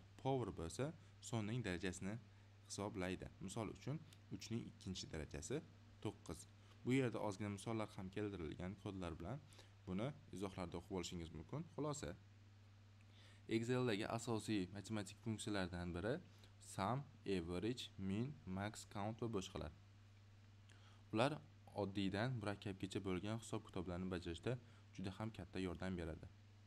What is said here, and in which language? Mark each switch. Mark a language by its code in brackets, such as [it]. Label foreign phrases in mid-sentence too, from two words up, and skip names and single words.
[uz] Power bo'lsa, sonning darajasini hisoblaydi. Misol uchun 3 ning 2-chi darajasi 9. Bu yerda ozgina misollar ham keltirilgan kodlar bilan buni izohlarda o'qib olishingiz mumkin. Xulosa, Excel'dagi asosiy matematik funksiyalardan biri sum, average, min, max, count va boshqalar. Ular oddiydan murakkabgacha bo'lgan hisob-kitoblarni bajarishda juda ham katta yordam beradi.